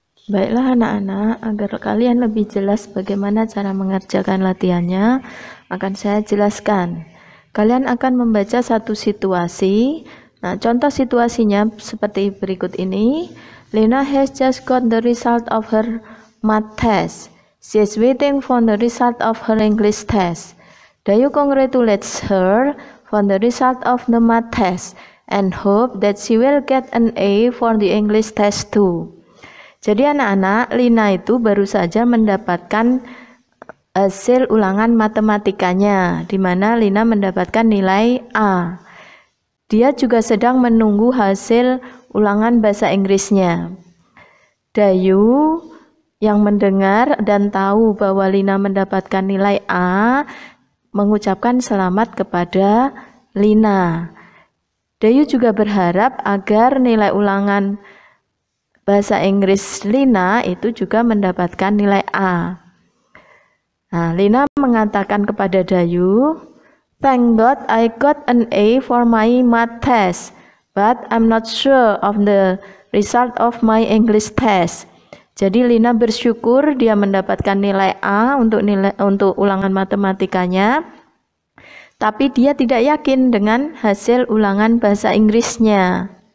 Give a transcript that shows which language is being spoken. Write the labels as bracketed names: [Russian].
[Indonesian] Baiklah anak-anak, agar kalian lebih jelas bagaimana cara mengerjakan latihannya, akan saya jelaskan. Kalian akan membaca satu situasi. Nah, contoh situasinya seperti berikut ini. [English] Lina has just got the result of her math test. She is waiting for the result of her English test. Dayu congratulates her for the result of the math test and hope that she will get an A for the English test too. [Indonesian] Jadi anak-anak, Lina itu baru saja mendapatkan hasil ulangan matematikanya, di mana Lina mendapatkan nilai A. Dia juga sedang menunggu hasil ulangan bahasa Inggrisnya. Dayu yang mendengar dan tahu bahwa Lina mendapatkan nilai A, mengucapkan selamat kepada Lina. Dayu juga berharap agar nilai ulangan bahasa Inggris Lina itu juga mendapatkan nilai A. Nah, Lina mengatakan kepada Dayu, [English] "Thank God I got an A for my math test, but I'm not sure of the result of my English test." [Indonesian] Jadi Lina bersyukur dia mendapatkan nilai A untuk ulangan matematikanya, tapi dia tidak yakin dengan hasil ulangan bahasa Inggrisnya.